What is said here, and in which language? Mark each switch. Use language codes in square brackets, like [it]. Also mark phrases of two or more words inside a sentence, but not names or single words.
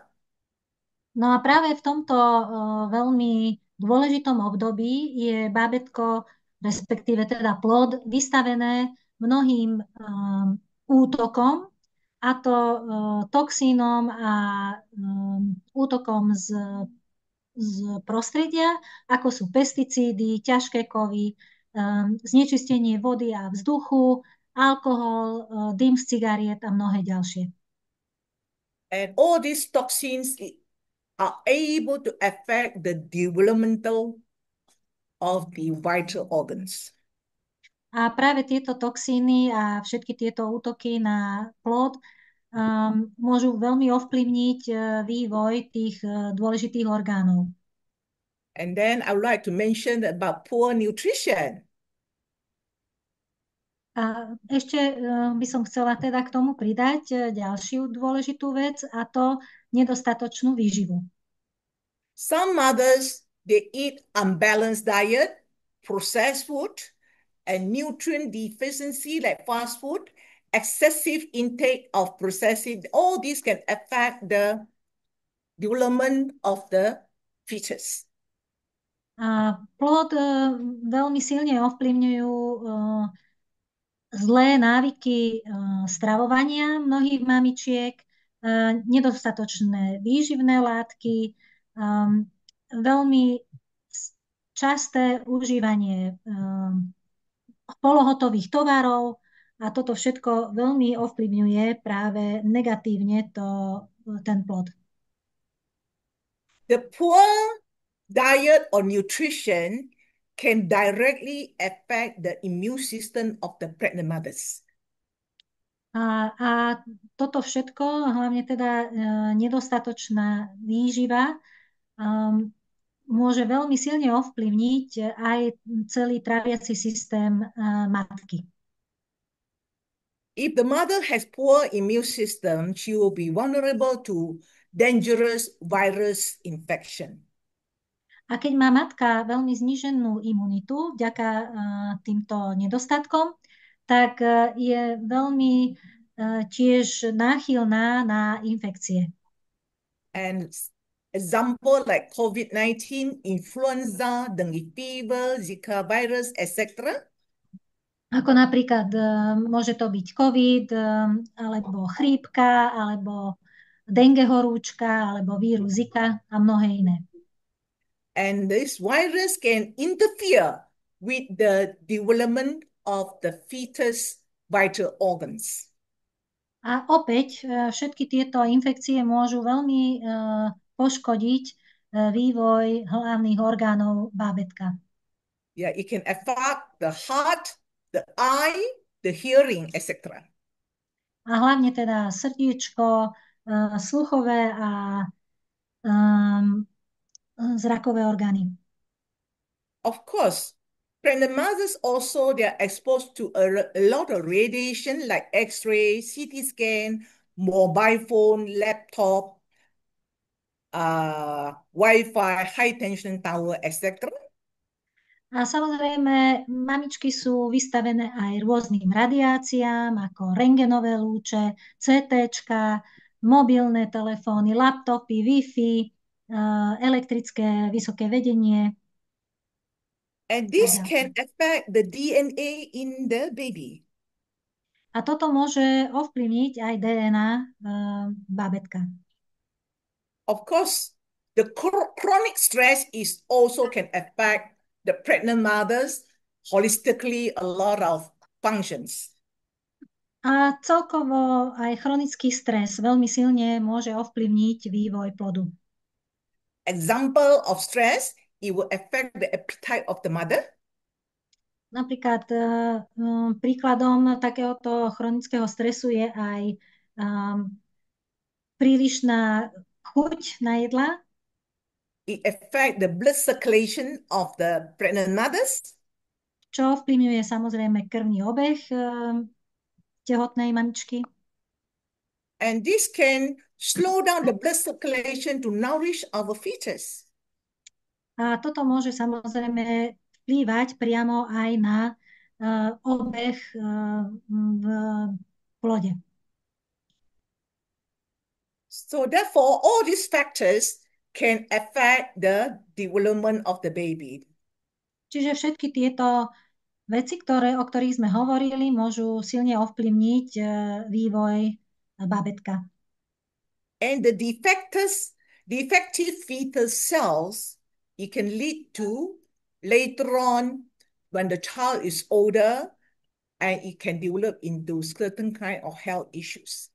[sk] No a práve v tomto veľmi dôležitom období je bábätko, respektíve teda plod, vystavené mnohým útokom, a to toxínom a útokom z prostredia, ako sú pesticídy, ťažké kovy, znečistenie vody a vzduchu, alkohol, dym z cigariet a mnohé ďalšie. [en] And all these toxins are able to affect the developmental of the vital organs. [sk] A práve tieto toxíny a všetky tieto útoky na plod môžu veľmi ovplyvniť vývoj tých dôležitých orgánov. [en] And then I would like to mention about poor nutrition. [sk] A ešte by som chcela teda k tomu pridať ďalšiu dôležitú vec, a to nedostatočnú výživu. [en] Some mothers, they eat unbalanced diet, processed food, and nutrient deficiency like fast food, excessive intake of processed, all these can affect the development of the fetus. [sk] A plod veľmi silne ovplyvňujú zlé návyky stravovania mnohých mamičiek, nedostatočné výživné látky, veľmi časté užívanie polohotových tovarov, a toto všetko veľmi ovplyvňuje práve negatívne ten plod. [en] The poor diet or nutrition can directly affect the immune system of the pregnant mothers. [sk] A toto všetko, hlavne teda nedostatočná výživa, môže veľmi silne ovplyvniť aj celý tráviaci systém matky. [en] If the mother has poor immune system, she will be vulnerable to dangerous virus infection. [sk] A keď má matka veľmi zníženú imunitu vďaka týmto nedostatkom, tak je veľmi tiež náchylná na infekcie. [en] And example like COVID-19, influenza, dengue fever, Zika virus, etc. [sk] Ako napríklad môže to byť COVID, alebo chrípka, alebo dengue horúčka, alebo vírus Zika a mnohé iné. [en] And this virus can interfere with the development of the fetus vital organs. [sk] A opäť všetky tieto infekcie môžu veľmi poškodiť vývoj hlavných orgánov bábätka. [en] Yeah, it can affect the heart, the eye, the hearing, etc. [sk] A hlavne teda srdiečko, sluchové a zrakové orgány. [en] Of course, pregnant mothers also, they are exposed to a lot of radiation like X-ray, CT scan, mobile phone, laptop, Wi-Fi, high tension tower, etc. [sk] A samozrejme, mamičky sú vystavené aj rôznym radiáciám, ako rentgenové lúče, CTčka, mobilné telefóny, laptopy, Wi-Fi, elektrické vysoké vedenie. [en] And this can affect the DNA in the baby. [sk] A toto môže ovplyvniť aj DNA bábätka. [en] Of course, the chronic stress is also can affect the pregnant mothers holistically a lot of functions. [sk] A celkovo aj chronický stres veľmi silne môže ovplyvniť vývoj plodu. [en] Example of stress, it will affect the appetite of the mother. [sk] Napríklad príkladom takéhoto chronického stresu je aj prílišná chuť na jedla. [en] It affects the blood circulation of the pregnant mothers. [sk] Čo vplyvňuje samozrejme krvný obeh tehotnej mamičky. [en] And this can slow down the blood circulation to nourish our fetus. [sk] A toto môže samozrejme vplývať priamo aj na obeh v plode. [en] So therefore, all these factors can affect the development of the baby. [sk] Čiže všetky tieto veci, o ktorých sme hovorili, môžu silne ovplyvniť vývoj bábätka. [en] And the defective fetal cells, it can lead to later on when the child is older and it can develop into certain kind of health issues.